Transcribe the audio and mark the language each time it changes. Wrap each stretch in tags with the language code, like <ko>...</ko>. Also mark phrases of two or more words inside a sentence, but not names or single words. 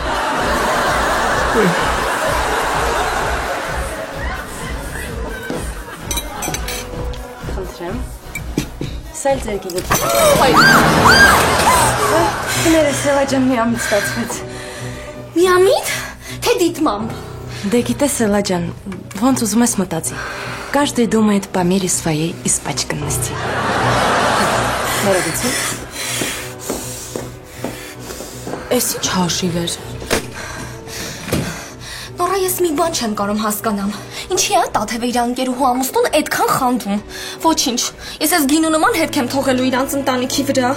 <hy>Խնդրեմ։ Սա էլ ձեր գիգուտ։ Կներես, Սելաջան միամիտ ստացվեց։ Միամիտ, թե դիտմամբ։ Դե գիտես, Սելաջան, ոնց ուզում ես մտածի։</hy> <ru>Каждый думает по мере своей испачканности։</ru> <hy>Ներողություն։ Էս ինչ հաշիվ էր։ Նորա, ես մի բան չեմ կարող հասկանամ։ Ինչի՞ է Տաթևը իր ընկերուհու ամուսնուն այդքան խանդում։ Ոչինչ, ես այս գինու նման հետք եմ թողելու իրանց ընտանիքի վրա։</hy>